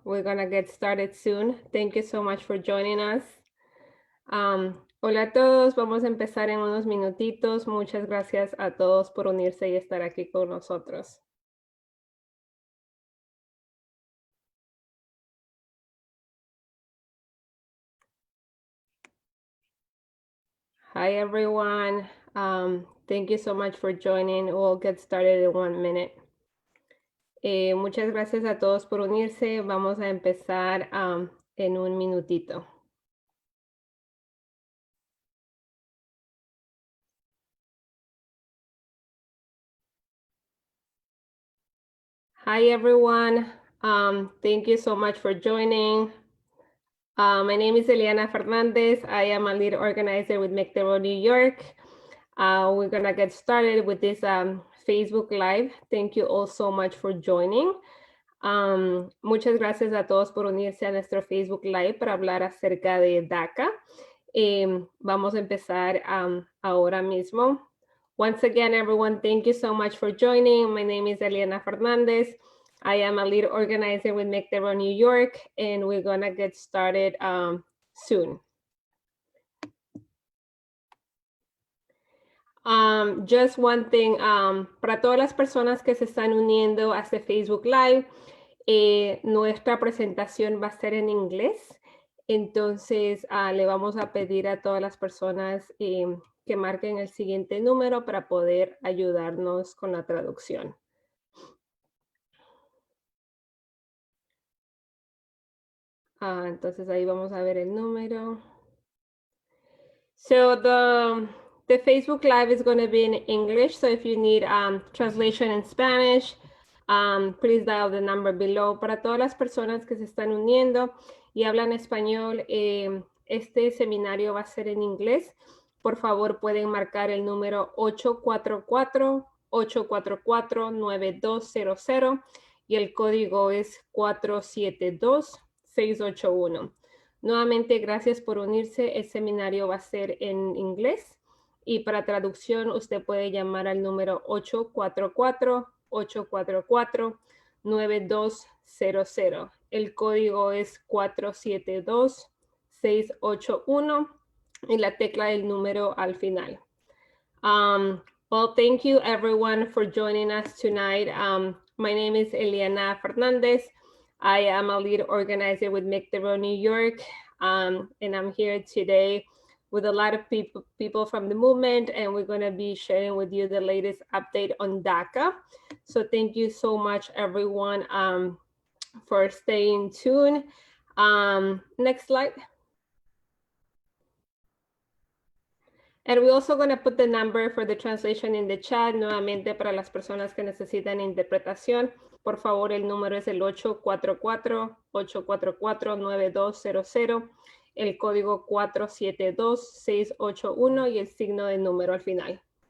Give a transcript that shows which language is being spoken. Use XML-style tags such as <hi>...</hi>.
<en>We're going to get started soon. Thank you so much for joining us.</en> <es>Hola a todos. Vamos a empezar en unos minutitos. Muchas gracias a todos por unirse y estar aquí con nosotros.</es> <en>Hi, everyone. Thank you so much for joining. We'll get started in 1 minute.</en> <es>Muchas gracias a todos por unirse. Vamos a empezar en un minutito.</es> <en>Hi, everyone. Thank you so much for joining. My name is Eliana Fernandez. I am a lead organizer with Make the Road New York. We're going to get started with this Facebook Live. Thank you all so much for joining.</en> <es>Muchas gracias a todos por unirse a nuestro Facebook Live para hablar acerca de DACA. Vamos a empezar ahora mismo.</es> <en>Once again, everyone, thank you so much for joining. My name is Eliana Fernandez. I am a lead organizer with Make the Road New York, and we're going to get started soon.</en> <es>Just one thing, para todas las personas que se están uniendo a este Facebook Live, nuestra presentación va a ser en inglés. Entonces, le vamos a pedir a todas las personas que marquen el siguiente número para poder ayudarnos con la traducción. Entonces, ahí vamos a ver el número.</es> <en>So, the Facebook Live is going to be in English. So, if you need translation in Spanish, please dial the number below.</en> <es>Para todas las personas que se están uniendo y hablan español, este seminario va a ser en inglés. Por favor, pueden marcar el número 844-844-9200 y el código es 472-681. Nuevamente, gracias por unirse. El seminario va a ser en inglés y para traducción usted puede llamar al número 844-844-9200. El código es 472-681 y la tecla del número al final.</es> <en>Well, thank you everyone for joining us tonight. My name is Eliana Fernandez. I am a lead organizer with Make the Road New York, and I'm here today with a lot of people from the movement, and we're going to be sharing with you the latest update on DACA. So thank you so much, everyone, for staying tuned. Next slide. And we're also going to put the number for the translation in the chat.</en> <es>Nuevamente, para las personas que necesitan interpretación, por favor, el número es el 844-844-9200, el código 472-681 y el signo de número al final.</es>